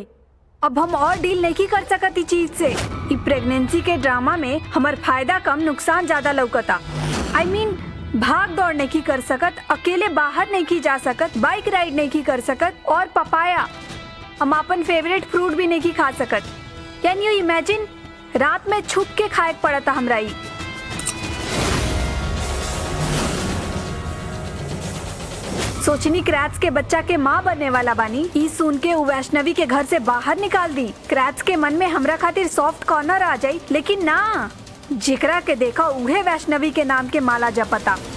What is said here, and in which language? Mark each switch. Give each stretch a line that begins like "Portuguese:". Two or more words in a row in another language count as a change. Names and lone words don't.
Bhojpuri: अब हम और डील नहीं कर सकत ई चीज से। ई प्रेगनेंसी के ड्रामा में हमार फायदा कम नुकसान ज्यादा लौकता।
English: I mean,
Bhojpuri: भाग दौड़ नहीं की कर सकत, अकेले बाहर नहीं की जा सकत,
English: bike ride
Bhojpuri: नहीं की कर सकत, और पपाया हम अपन
English: favorite fruit
Bhojpuri: भी नहीं की खा सकत।
English: can you imagine?
Bhojpuri: रात में छुप के खाए पड़ता हमरा ई। सोचनी क्रैच के बच्चा के माँ बनने वाला बानी, ई सुन के वैष्णवी के घर से बाहर निकाल दी। क्रैच के मन में हमरा खातिर
English: soft corner
Bhojpuri: आ जाई, लेकिन ना, जिकरा के देखा उहे वैष्णवी के नाम के माला जपता।